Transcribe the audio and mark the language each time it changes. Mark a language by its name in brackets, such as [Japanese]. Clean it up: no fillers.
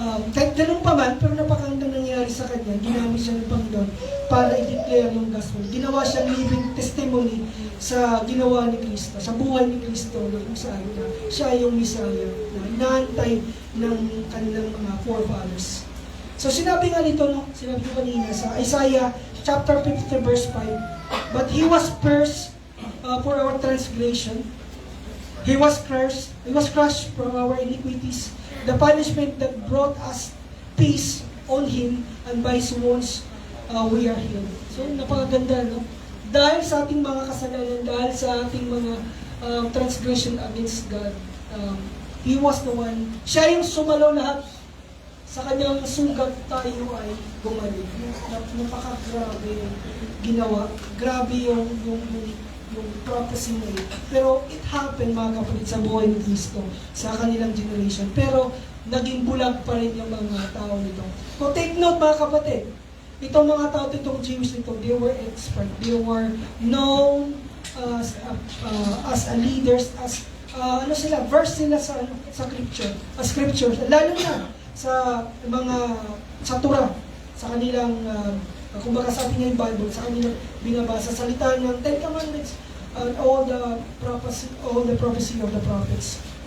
[Filipino] kahit ganun pa man, pero napakagandang nangyari sa kanya, ginamit siya ng Panginoon para i-declare yung gospel. Ginawa siyang living testimony sa ginawa ni Kristo, sa buhay ni Kristo, na kung saan na siya yung Messiah, na inaantay ng kanilang mga forefathers. So sinabi nga nito, no? Sinabi ko kanina sa [English] Isaiah chapter 50 verse 5, but He was pierced for our transgression, He was crushed for our iniquities. The punishment that brought us peace on Him, and by His wounds we are healed. [Filipino] So, napakaganda, no? Dahil sa ating mga kasalanan, dahil sa ating mga transgression against God, [English] He was the one, [Filipino] siya yung sumalo lahat. Sa kanyang sugat tayo ay gumaling. Napakagrabe yung ginawa. Grabe yung prophecy na yun. Pero [English] it happened, [Filipino] mga kapatid, sa buhay ni Kristo, sa kanilang generation. Pero naging bulag pa rin yung mga tao nito. [English] So take note, [Filipino] mga kapatid, itong mga tao, itong Jews nito, [English] they were expert. They were known as a leaders, as verse [Filipino] sila sa [English] scripture. [Filipino] Lalo na sa Torah, sa kanilang kumbaga sa atin yung Bible, sa kanilang binabasa, salita ng Ten Commandments, [English] and all the prophecy of the prophets.